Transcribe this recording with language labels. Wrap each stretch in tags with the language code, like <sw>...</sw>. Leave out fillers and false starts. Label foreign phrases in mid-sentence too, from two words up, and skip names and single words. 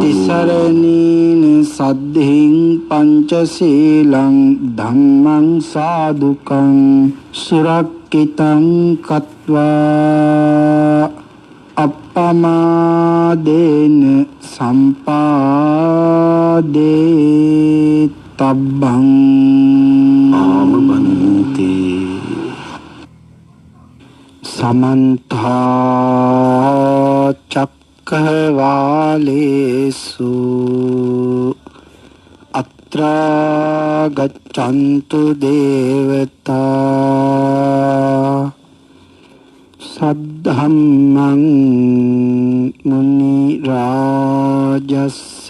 <pi>තිසරණීන සද්ධින් පංචශීලං ධම්මං සාදුකං සුරක්ඛිතං කତ୍වා අප්පමාදේන සම්පාදේ තබ්බං ආමබන්ති. සමන්ත චක්කවාලේසු අත්‍රා ගච්ඡන්තු දේවතා සද්ධම්මං මුනි රාජස්ස</pi>